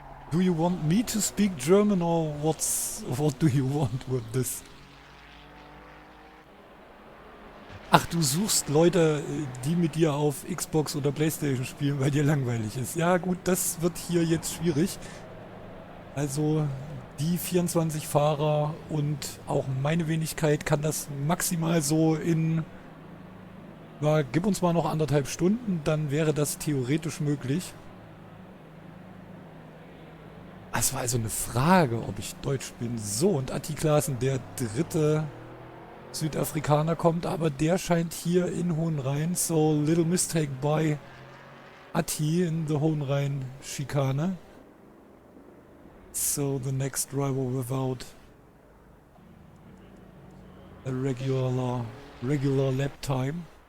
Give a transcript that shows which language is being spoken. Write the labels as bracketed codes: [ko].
[en] Do you want me to speak German or what do you want with this? [de] Ach, du suchst Leute, die mit dir auf Xbox oder PlayStation spielen, weil dir langweilig ist. Ja gut, das wird hier jetzt schwierig. Also die 24 Fahrer und auch meine Wenigkeit kann das maximal so in, ja, gib uns mal noch 1,5 Stunden, dann wäre das theoretisch möglich. Es war also eine Frage, ob ich Deutsch bin. So, und Attiklasen, der dritte Südafrikaner kommt, aber der scheint hier in Hohenrhein. [en] So, little mistake by Atti in the Hohenrhein-Schikane. So, the next driver without a regular lap timing.